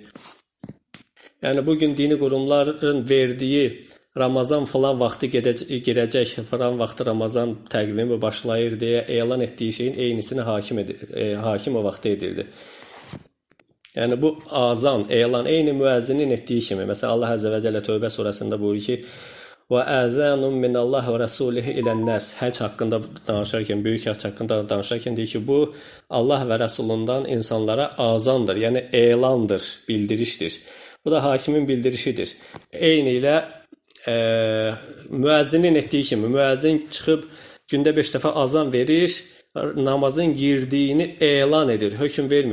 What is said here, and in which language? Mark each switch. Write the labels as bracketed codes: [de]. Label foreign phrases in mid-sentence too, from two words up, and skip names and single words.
[az] Yəni, bugün dini qurumların verdiyi Ramazan falan vaxtı girəcək, falan vaxtı Ramazan təqvimi başlayır deyə elan etdiyi şeyin eynisini hakim o vaxtı edirdi. Yəni, bu azan, elan, eyni müəzzinin etdiyi kimi. Məsələn, Allah Əzzə və Cəllə Tövbə surəsində buyurur ki, [ar] وَأَذَانٌ مِّنَ اللّٰهِ وَرَسُولِهِ إِلَى النَّاسِ [az] Həc haqqında danışarkən, böyük həc haqqında danışarkən deyir ki, bu Allah və Rəsulundan insanlara azandır, yəni elandır, bildirişdir. Bu da hakimin bildirişidir. Eyni ilə müəzzinin etdiyi kimi, müəzzin çıxıb gündə 5 dəfə azan verir, namazın girdiyini elan edir, hökm vermir.